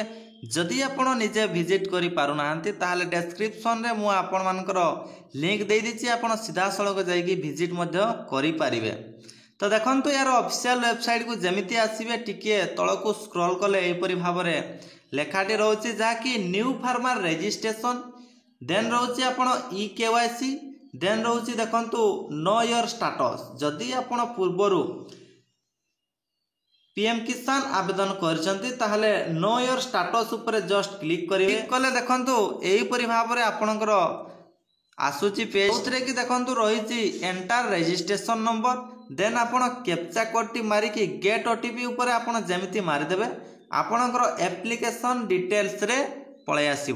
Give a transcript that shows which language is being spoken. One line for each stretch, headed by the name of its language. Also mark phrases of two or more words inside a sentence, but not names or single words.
Odia: ଯଦି ଆପଣ ନିଜେ ଭିଜିଟ୍ କରିପାରୁନାହାନ୍ତି, ତାହେଲେ ଡେସ୍କ୍ରିପସନରେ ମୁଁ ଆପଣମାନଙ୍କର ଲିଙ୍କ ଦେଇଦେଇଛି, ଆପଣ ସିଧାସଳଖ ଯାଇକି ଭିଜିଟ୍ ମଧ୍ୟ କରିପାରିବେ। ତ ଦେଖନ୍ତୁ, ଏହାର ଅଫିସିଆଲ ୱେବସାଇଟ୍କୁ ଯେମିତି ଆସିବେ, ଟିକିଏ ତଳକୁ ସ୍କ୍ରୋଲ୍ କଲେ ଏହିପରି ଭାବରେ ଲେଖାଟି ରହୁଛି, ଯାହାକି
English: new farmer registration,
Odia: ଦେନ୍ ରହୁଛି ଆପଣ EKYC, ଦେନ୍ ରହୁଛି ଦେଖନ୍ତୁ
English: know your status.
Odia: ଯଦି ଆପଣ ପୂର୍ବରୁ ପିଏମ୍ କିଷାନ ଆବେଦନ କରିଛନ୍ତି, ତାହେଲେ
English: know your status
Odia: ଉପରେ
English: just click
Odia: କରିବେ। କ୍ଲିକ୍ କଲେ ଦେଖନ୍ତୁ ଏହିପରି ଭାବରେ ଆପଣଙ୍କର ଆସୁଛି ପେଜ୍, ଯେଉଁଥିରେ କି ଦେଖନ୍ତୁ ରହିଛି
English: enter registration number,
Odia: ଦେନ୍ ଆପଣ କ୍ୟାପଚା କୋଡ୍ଟି ମାରିକି
English: get OTP
Odia: ଉପରେ ଆପଣ ଯେମିତି ମାରିଦେବେ, ଆପଣଙ୍କର
English: application details
Odia: ପଳେଇ ଆସିବ।